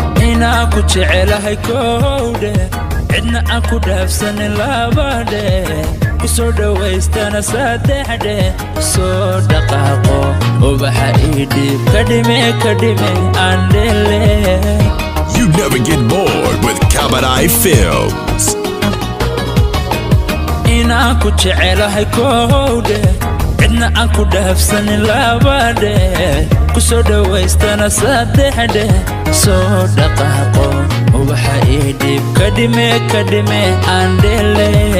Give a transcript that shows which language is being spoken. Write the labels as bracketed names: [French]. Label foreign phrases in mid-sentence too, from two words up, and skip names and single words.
[Somali] Inaan ku jecelahay kowdhe, cidna aan ku dhaafsanin labadhe, ku soo dhawaystana saddexdhe, soo dhaqaaqo, ubaxa ii dhiib, ka dhime, ka dhime, aan dhele. [English] You never get bored with Kabadai Films. [Somali] Inaan ku jecelahay kowdhe, cidna aan ku dhaafsanin labadhe, ku soo dhawaystana saddexdhe, soo dhaqaaqo, ubaxa ii dhiib, ka dhime, ka dhime, aan dhele.